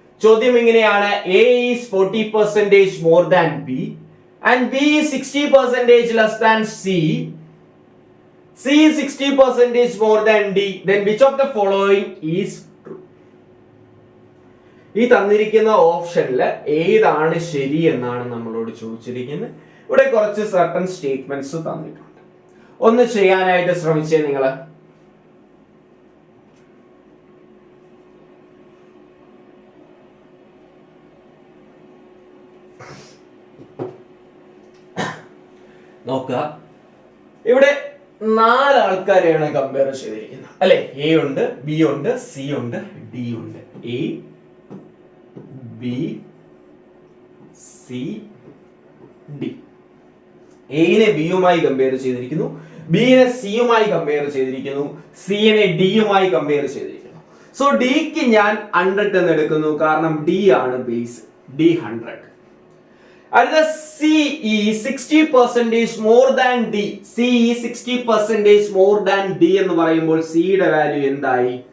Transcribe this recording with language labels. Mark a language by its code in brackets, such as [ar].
[ml] ചോദ്യം ഇങ്ങനെയാണ്: [en] A is 40% more than B and B is 60% less than C. C is 60% more than D. Then which of the following is true? [ml] ഈ തന്നിരിക്കുന്ന ഓപ്ഷനിൽ ഏതാണ് ശരി എന്നാണ് നമ്മളോട് ചോദിച്ചിരിക്കുന്നത്. ഇവിടെ കുറച്ച് സർട്ടൻ സ്റ്റേറ്റ്മെന്റ്സ് തന്നിട്ടുണ്ട്. ഒന്ന് ചെയ്യാനായിട്ട് ശ്രമിച്ചേ നിങ്ങൾ. നോക്കുക, ഇവിടെ 4 ആൾക്കാരെയാണ് കമ്പയർ ചെയ്തിരിക്കുന്നത് അല്ലെ? എ ഉണ്ട്, ബി ഉണ്ട്, സി ഉണ്ട്, ഡി ഉണ്ട്. A, B, C, D. എനെ ബിയുമായി കമ്പയർ ചെയ്തിരിക്കുന്നു, ബിനെ സിയുമായി കമ്പയർ ചെയ്തിരിക്കുന്നു, സിനെ ഡിയുമായി കമ്പയർ ചെയ്തിരിക്കുന്നു. സോ ഡിക്ക് ഞാൻ 100 എന്ന് എടുക്കുന്നു, കാരണം ഡി ആണ് ബേസ്. ഡി 100. [en] അടുത്ത C is 60% more than D. C is 60% more than D [ml] എന്ന് പറയുമ്പോൾ C യുടെ വാല്യൂ എന്തായി?